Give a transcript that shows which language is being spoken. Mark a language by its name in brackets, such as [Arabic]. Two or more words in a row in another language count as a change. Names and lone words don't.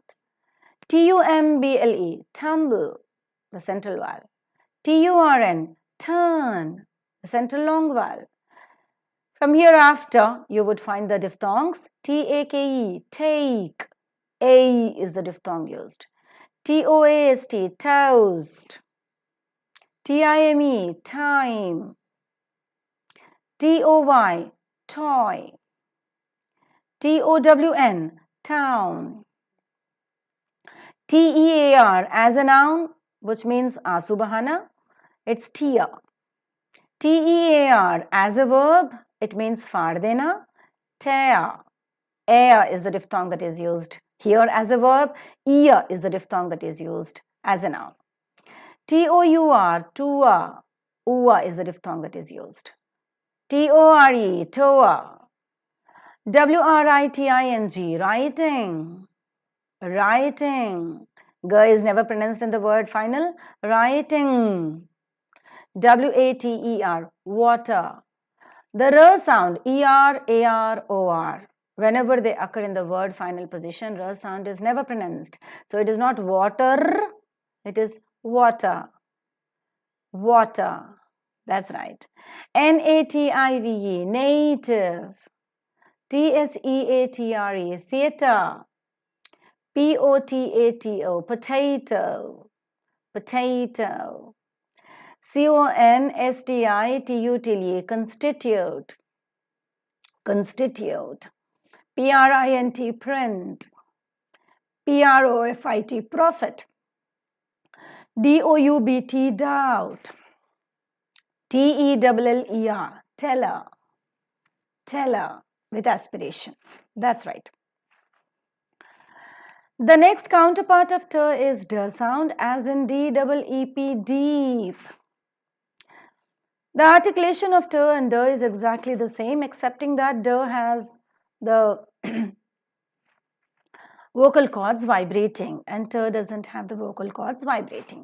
[English] T-U-M-B-L-E, tumble, the central vowel. T-U-R-N, turn, the central long vowel. From hereafter, you would find the diphthongs. T-A-K-E, take. A is the diphthong used. T-O-A-S-T, toast. T-I-M-E, time. T-O-Y, toy. T-O-W-N, town. T-E-A-R as a noun, which means [Hindi] आँसू बहाना, [English] it's Tia. T-E-A-R as a verb, it means [Hindi] फाड़ देना, [English] Tea. Ea is the diphthong that is used here as a verb. Ia is the diphthong that is used as a noun. T-O-U-R, tua. Ua is the diphthong that is used. T-O-R-E, toa. W-R-I-T-I-N-G, writing. Writing. G is never pronounced in the word final. Writing. W-A-T-E-R, water. The R sound, E-R, A-R, O-R. Whenever they occur in the word final position, R sound is never pronounced. So it is not water, it is water. Water. That's right. N-A-T-I-V-E, native. T-H-E-A-T-R-E, theatre. P-O-T-A-T-O, potato. Potato. C-O-N-S-T-I-T-U-T-E, constitute. Constitute. P-R-I-N-T, print. P-R-O-F-I-T, profit. D-O-U-B-T, doubt. T-E-L-L-E-R, teller. Teller, with aspiration. That's right. The next counterpart of T is D sound, as in D-E-E-P, deep. The articulation of T and D is exactly the same, excepting that D has the vocal cords vibrating and T doesn't have the vocal cords vibrating.